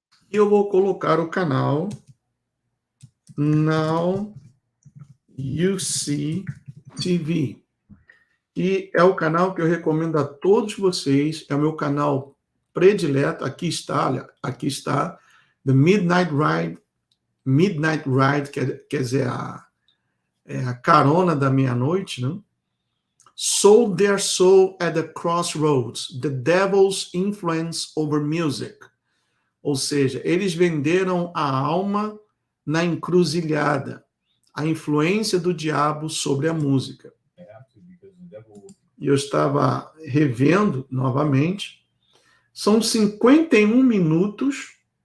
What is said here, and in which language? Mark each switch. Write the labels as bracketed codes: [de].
[pt] E eu vou colocar o canal Now You See TV. E é o canal que eu recomendo a todos vocês. É o meu canal predileto. Aqui está. The Midnight Ride. Midnight Ride, quer dizer, a carona da meia-noite, né? [en] Sold their soul at the crossroads. The devil's influence over music. [pt] Ou seja, eles venderam a alma na encruzilhada, a influência do diabo sobre a música. E eu estava revendo novamente. São 51 minutos.